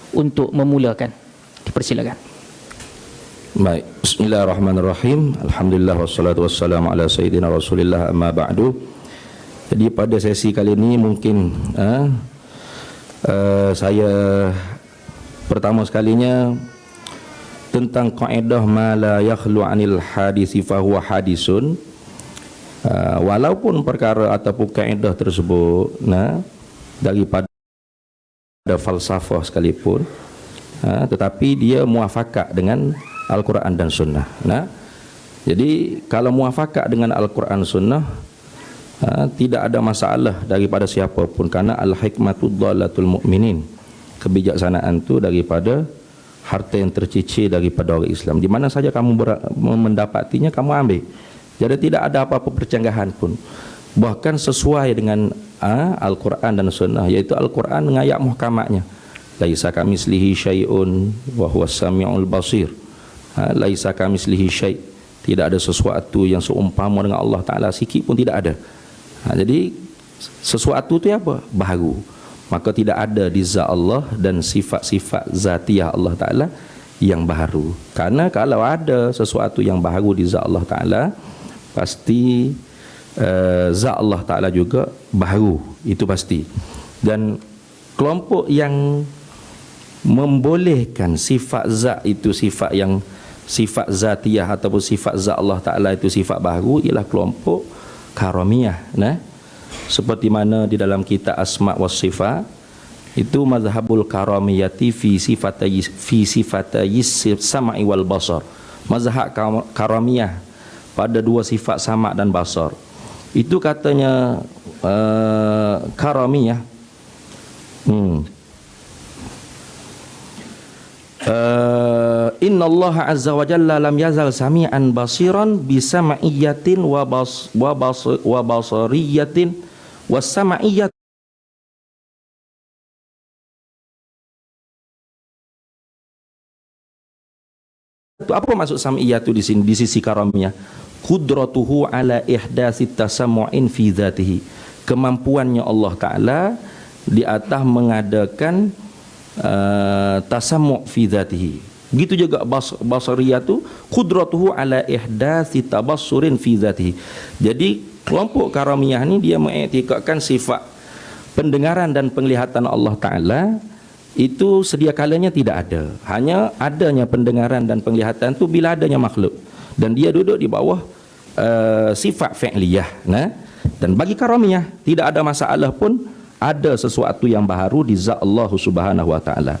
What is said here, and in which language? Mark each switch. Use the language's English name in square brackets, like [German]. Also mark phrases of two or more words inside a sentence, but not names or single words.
[Malay] untuk memulakan. Dipersilakan. Baik, [Arabic] بسم الله الرحمن الرحيم. الحمد لله والصلاة والسلام على سيدنا رسول الله أما بعد. [Malay] Jadi pada sesi kali ini mungkin saya pertama sekalinya tentang kaedah [Arabic] ما لا يخلو عن الحادث فهو حادث. [Malay] Walaupun perkara ataupun kaedah tersebut daripada falsafah sekalipun, tetapi dia muafakat dengan Al-Quran dan Sunnah. Jadi kalau muafakat dengan Al-Quran Sunnah, tidak ada masalah daripada siapa pun, karena [Arabic] الحكمة ضالة المؤمن. [Malay] Kebijaksanaan itu daripada harta yang tercicir daripada orang Islam. Di mana saja kamu mendapatinya, kamu ambil. Jadi tidak ada apa-apa percanggahan pun. Bahkan sesuai dengan Al-Quran dan Sunnah, yaitu Al-Quran dengan ayat muhkamatnya. [Arabic] ليس كمثله شيء وهو السميع البصير. ليس كمثله شيء'. [Malay] Tidak ada sesuatu yang seumpama dengan Allah Ta'ala, sikit pun tidak ada. Jadi sesuatu itu apa? Baharu. Maka tidak ada di zat Allah dan sifat-sifat zatiah Allah Ta'ala yang baharu. Karena kalau ada sesuatu yang baharu di zat Allah Ta'ala, pasti zat Allah Ta'ala juga baharu. Itu pasti. Dan kelompok yang membolehkan sifat zat itu sifat zatiah ataupun sifat zat Allah Ta'ala itu sifat baharu ialah kelompok karamiyah. Seperti mana di dalam kitab [Arabic] Asma' was Sifat, itu مذهب الكرامية في صفتي السمع والبصر. [Malay] Mazhab karamiyah pada dua sifat sama' dan basar. Itu katanya [Arabic] karamiyah إن الله عز وجل لم يزل سميعا بصيرا بسمعية وبصرية وسمعية. [Malay] Apa maksud sam'iyatu di sini, di sisi karamiyah? [Arabic] قدرته على إحداث تسمع في ذاته. [Malay] Kemampuannya Allah Ta'ala di atas mengadakan [Arabic] تسمع في ذاته. [Malay] Begitu juga [Arabic] بصريته قدرته على إحداث تبصر في ذاته. [Malay] Jadi kelompok karamiyah ni dia mengiktikadkan sifat pendengaran dan penglihatan Allah Ta'ala itu sedia kalanya tidak ada. Hanya adanya pendengaran dan penglihatan tu bila adanya makhluk, dan dia duduk di bawah sifat fi'liyah. Dan bagi karamiyah tidak ada masalah pun ada sesuatu yang baharu di zat Allah [Arabic] سبحانه وتعالى.